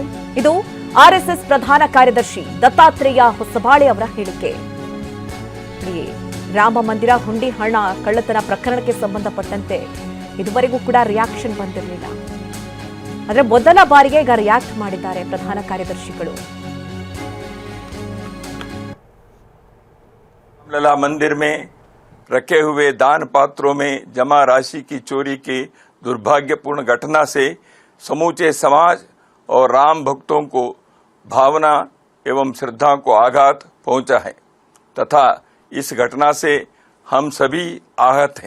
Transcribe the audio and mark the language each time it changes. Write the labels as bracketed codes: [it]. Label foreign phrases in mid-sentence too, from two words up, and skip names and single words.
[kn] ಇದು ಆರ್ಎಸ್ಎಸ್ ಪ್ರಧಾನ ಕಾರ್ಯದರ್ಶಿ ದತ್ತಾತ್ರೇಯ ಹೊಸಬಾಳೆ ಅವರ ಹೇಳಿಕೆ. ರಾಮ ಮಂದಿರ ಹುಂಡಿ ಹಣ ಕಳ್ಳತನ ಪ್ರಕರಣಕ್ಕೆ ಸಂಬಂಧಪಟ್ಟಂತೆ ಇದುವರೆಗೂ ಕೂಡ ರಿಯಾಕ್ಷನ್ ಬಂದಿರಲಿಲ್ಲ. ಆದರೆ ಮೊದಲ ಬಾರಿಗೆ ಈಗ ರಿಯಾಕ್ಟ್ ಮಾಡಿದ್ದಾರೆ ಪ್ರಧಾನ ಕಾರ್ಯದರ್ಶಿಗಳು. [hi] रामलला मंदिर में रखे हुए दान पात्रों में जमा राशि की चोरी की दुर्भाग्यपूर्ण घटना से समूचे समाज और राम भक्तों को भावना एवं श्रद्धा को आघात पहुंचा है तथा इस घटना से हम सभी आहत हैं।